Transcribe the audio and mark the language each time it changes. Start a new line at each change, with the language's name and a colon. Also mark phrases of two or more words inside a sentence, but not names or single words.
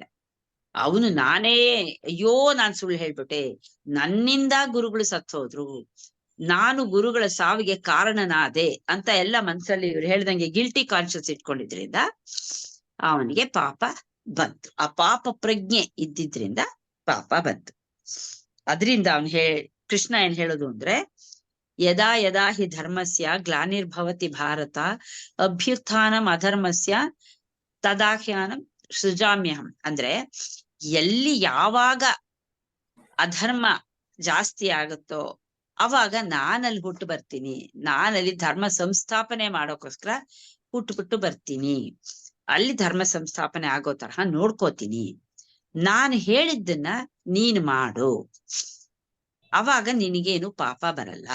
Kannada: ಅವನು ನಾನೇ ಅಯ್ಯೋ ನಾನ್ ಸುಳ್ಳು ಹೇಳ್ಬಿಟ್ಟೆ, ನನ್ನಿಂದ ಗುರುಗಳು ಸತ್ತೋದ್ರು, ನಾನು ಗುರುಗಳ ಸಾವಿಗೆ ಕಾರಣನಾದೆ ಅಂತ ಎಲ್ಲ ಮನ್ಸಲ್ಲಿ ಇವ್ರು ಹೇಳ್ದಂಗೆ
English: guilty conscious
Kannada: ಇಟ್ಕೊಂಡಿದ್ರಿಂದ ಅವನಿಗೆ ಪಾಪ ಬಂತು. ಆ ಪಾಪ ಪ್ರಜ್ಞೆ ಇದ್ದಿದ್ರಿಂದ ಪಾಪ ಬಂತು. ಅದರಿಂದ ಕೃಷ್ಣ ಏನ್ ಹೇಳೋದು ಅಂದ್ರೆ,
Sanskrit: ಯದಾ ಯದಾ ಹಿ ಧರ್ಮಸ್ಯ ಗ್ಲಾನಿರ್ಭವತಿ ಭಾರತ ಅಭ್ಯುತ್ಥಾನಂ ಅಧರ್ಮಸ್ಯ ತದಾಹ್ಯಾನಂ ಸೃಜಾಮ್ಯಹಂ.
Kannada: ಅಂದ್ರೆ ಎಲ್ಲಿ ಯಾವಾಗ ಅಧರ್ಮ ಜಾಸ್ತಿ ಆಗುತ್ತೋ ಅವಾಗ ನಾನಲ್ಲಿ ಹುಟ್ಟು ಬರ್ತೀನಿ, ನಾನಲ್ಲಿ ಧರ್ಮ ಸಂಸ್ಥಾಪನೆ ಮಾಡೋಕೋಸ್ಕರ ಹುಟ್ಟುಬಿಟ್ಟು ಬರ್ತೀನಿ, ಅಲ್ಲಿ ಧರ್ಮ ಸಂಸ್ಥಾಪನೆ ಆಗೋ ತರಹ ನೋಡ್ಕೋತೀನಿ, ನಾನು ಹೇಳಿದ್ದನ್ನ ನೀನ್ ಮಾಡು, ಅವಾಗ ನಿನಗೇನು ಪಾಪ ಬರಲ್ಲ.